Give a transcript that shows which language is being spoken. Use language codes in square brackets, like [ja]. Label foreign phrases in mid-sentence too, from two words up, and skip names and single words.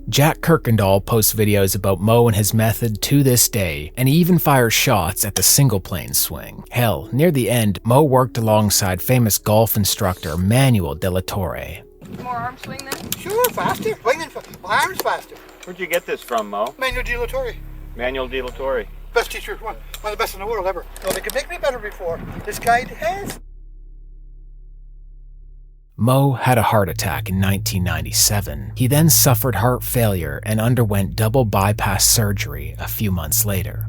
[en] Jack Kirkendall posts videos about Moe and his method to this day, and he even fires shots at the single plane swing. Hell, near the end, Moe worked alongside famous golf instructor Manuel de la Torre. More arm swing then? Sure, faster. My arm's faster. Where'd you get this from, Moe? Manuel de la Torre. Manuel de la Torre. Best teacher, one of the best in the world ever. No, they could make me better before. This guy has. Moe had a heart attack in 1997. He then suffered heart failure and underwent double bypass surgery a few months later.